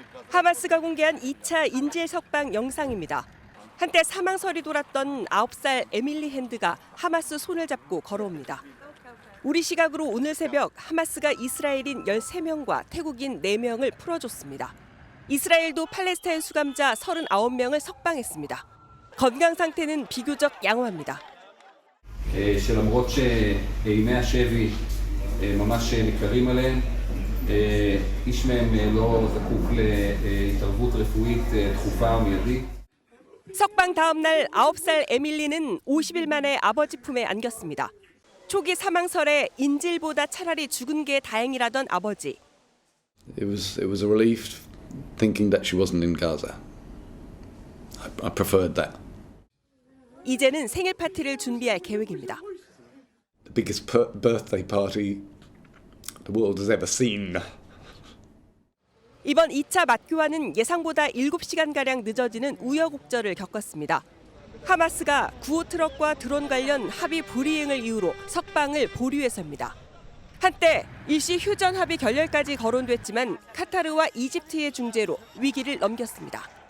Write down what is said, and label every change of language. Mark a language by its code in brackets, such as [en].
[ko] 하마스가 공개한 2차 인질 석방 영상입니다. 한때 사망설이 돌았던 9살 에밀리 핸드가 하마스 손을 잡고 걸어옵니다. 우리 시각으로 오늘 새벽 하마스가 이스라엘인 13명과 태국인 4명을 풀어줬습니다. 이스라엘도 팔레스타인 수감자 39명을 석방했습니다. 건강 상태는 비교적 양호합니다. [he] שלמרות שימי השבי ממש ניכרים עליהם, איש מהם לא זקוק להתערבות רפואית דחופה ומיידית. [ko] 석방 다음 날 9살 에밀리는 50일 만에 아버지 품에 안겼습니다. 초기 사망설에 인질보다 차라리 죽은 게 다행이라던 아버지. [en] It was a relief thinking that she wasn't in Gaza. I preferred that. [ko] 이제는 생일 파티를 준비할 계획입니다. [en] The biggest birthday party the world has ever seen. [ko] 이번 2차 맞교환은 예상보다 7시간가량 늦어지는 우여곡절을 겪었습니다. 하마스가 구호 트럭과 드론 관련 합의 불이행을 이유로 석방을 보류해서입니다. 한때 일시 휴전 합의 결렬까지 거론됐지만 카타르와 이집트의 중재로 위기를 넘겼습니다.